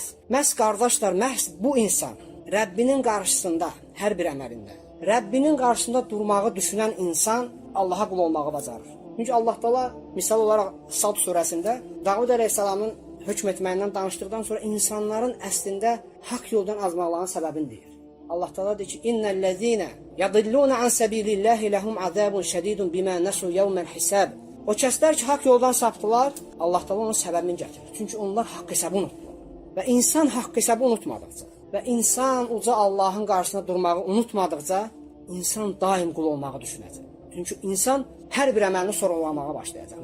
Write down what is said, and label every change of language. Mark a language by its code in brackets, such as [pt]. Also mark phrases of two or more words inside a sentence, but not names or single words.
[az] Məhz qardaşlar, məhz bu insan Rəbbinin qarşısında hər bir əməlində, Rəbbinin qarşısında durmağı düşünən insan Allaha qul olmağı bacarır. Çünki Allah Taala misal olaraq Sad surəsində Davud əleyhissalamın hökm etməyindən danışdıqdan sonra insanların əslində haqq yoldan azmaqlarının səbəbini deyir. Allah Taala deyir ki: [ar] "إن الذين يضلون عن سبيل الله لهم عذاب شديد بما نسوا يوم الحساب." [az] O kəslər ki, haqq yoldan sapdılar, Allah Taala onun səbəbini gətirir. Çünki onlar haqq hesabı unutdular. Və insan haqq hesabı unutmadıqca və insan uca Allahın qarşısında durmağı unutmadıqca insan daim qul olmağı düşünəcək. Çünki insan hər bir əməlini sorğulamağa başlayacaq.